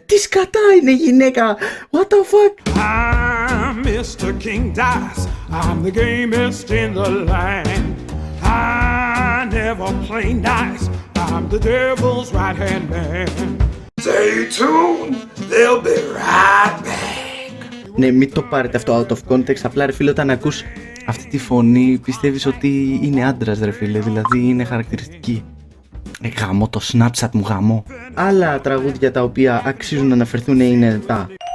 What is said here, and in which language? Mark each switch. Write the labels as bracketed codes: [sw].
[el] Τι σκατά είναι γυναίκα, [en] what the fuck. I'm Mr. King Dice, I'm the gamest in the land. I never play nice, I'm the devil's right hand man. Stay tuned, they'll be right back. [el] Ναι, μην το πάρετε αυτό [en] out of context, [el] απλά ρε φίλε όταν ακούς αυτή τη φωνή πιστεύεις ότι είναι άντρας ρε φίλε, δηλαδή είναι χαρακτηριστική. Γαμώ το Snapchat μου, γαμώ. Άλλα τραγούδια τα οποία αξίζουν να αναφερθούν είναι τα